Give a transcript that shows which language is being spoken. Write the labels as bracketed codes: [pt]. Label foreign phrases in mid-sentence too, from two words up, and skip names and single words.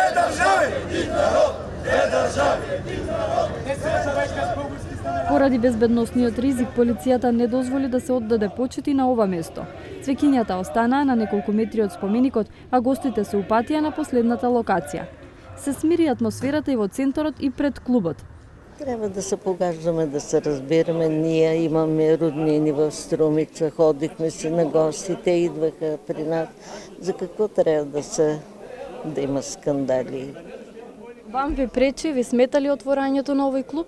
[mk] Поради безбедносниот ризик, полицијата не дозволи да се оддаде почити на ова место. Цвеќињата останаа на неколку метри од споменикот, а гостите се упатија на последната локација. Се смири атмосферата и во центарот и пред клубот. [bg] Трябва да се погаждаме, да се разбираме. Ние имаме роднини в Струмица, ходихме си на гости, те идваха при нас. За какво трябва да има скандали? [mk] Вам ви пречи, ви смета ли отворањето на овој клуб?